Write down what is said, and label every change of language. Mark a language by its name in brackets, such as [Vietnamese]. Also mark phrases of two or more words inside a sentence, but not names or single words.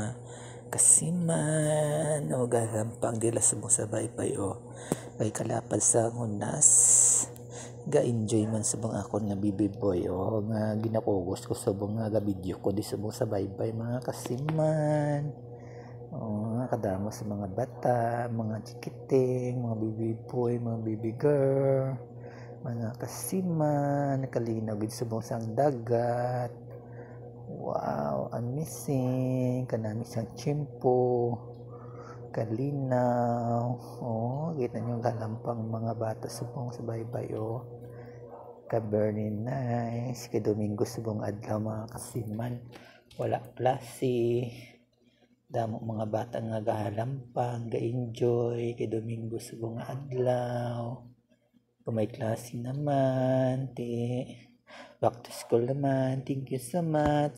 [Hiligaynon] kasiman o gagampang dila subong sa baybay o kay kalapad sa hunas ga-enjoy man subong akon nga bibiboy o nga ginakugos ko subong nga ga-video ko di subong sa baybay mga kasiman o kadamo sa mga bata, mga chikiting, mga bibiboy, mga [English] baby girl, [Hiligaynon] mga kasiman nakalinaw gid subong sa dagat. [English] Wow, amazing. [Hiligaynon] Kanami siyang chimpo. Kalinaw. Oh, kita niyo galampang mga bata subong sa baybay oh. Ka- [English] very nice. [Hiligaynon] Kay Domingo subong adlaw mga kasiman. Wala klase. Damo mga bata nga gahalampang, ga-enjoy kay Domingo subong adlaw. Kung may klase naman, [English] back to school naman. Thank you so much.